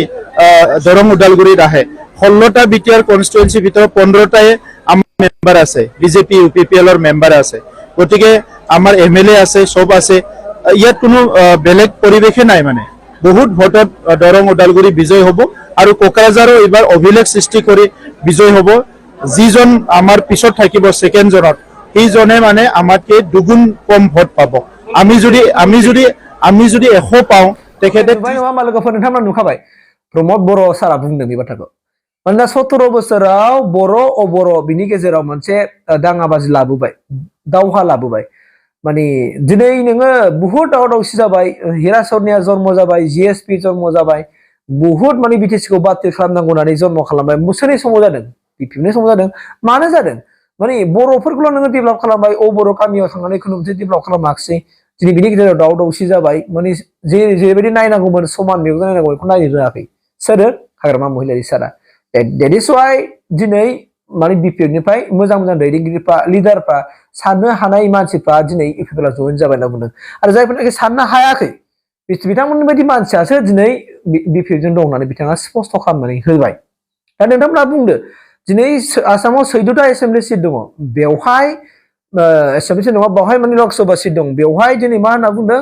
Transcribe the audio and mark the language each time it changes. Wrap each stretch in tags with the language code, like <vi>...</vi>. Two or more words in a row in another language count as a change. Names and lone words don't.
<as>দৰং উদালগুৰিত আহে 16টা বিটিআৰ কনস্টিটুৱেন্সি ভিতৰত 15টায়ে আমাৰ মেম্বাৰ আছে বিজেপি ইউপিপিএলৰ মেম্বাৰ আছে গতিকে আমাৰ এমএলএ আছে সব আছে ইয়াত কোনো বেলেগ পৰিবেশে নাই মানে বহুত ভোটত দৰং উদালগুৰি বিজয় হ'ব আৰু কোকৰাঝাৰো এবাৰ অভিলেখ সৃষ্টি কৰি বিজয় হ'ব যিজন আমাৰ পিছত থাকিব সেকেন্ড জনত সেইজনে মানে আমাতকে দুগুণ কম ভোট পাব আমি যদি 100 পাওঁ তেখেতে</as> <brx>मा लोगोफोर नोंथांमोना नुखाबाय प्रमद बर' सारा बुंदों बे बाथ्राखौ मानोना 17 बोसोराव बर' अबर' बिनि गेजेराव मोनसे दाङाबाजि लाबोबाय दावहा लाबोबाय माने दिनै नोङो बुहुत दावराव दावसि जाबाय हिरासरनिया जन्म जाबाय जिएसपि जन्म जाबाय बुहुत माने बिटिसिखौ बातिल खालामनांगौ होननानै जन्म खालामबाय सोरनि समाव जादों बिपिएफनि समाव जादों मानो जादों माने बर'फोरखौल' नोङो डेभेलप खालामबाय बर' गामियाव थांनानै खुनु मोनसे डेभेलप खालामाखिसै दिनै बिनि गेजेराव दावराव दावसि जाबाय माने जेरैबायदि नायनांगौमोन समान मेगनजों नायनांगौ बेखौ नायनो रोङाखै सोरो हाग्रामा महिलारि सारा</brx> <en>that is why</en> <brx>दिनै माने बिपिएफनिफ्राय मोजां मोजां दैदेनगिरिफ्रा लिडारफ्रा साननो हानाय मानसिफ्रा दिनै इउपिपिएलआव जइन जाबाय होनना बुंदों आरो जायफोरनाखि साननो हायाखै बिथांमोननि बायदि मानसियासो दिनै बिपिएफजों दं होननानै बिथाङा स्पष्ट खालामनानै होबाय दा नोंथांमोना बुंदो दिनै आसामाव 14टा</brx> <en>assembly seat</en> <brx>दङ बेवहाय</brx> <en>assembly seat</en> <brx>नङा बेवहाय माने लकसभा सिट दं बेवहाय दिनै मा होनना बुंदों</brx>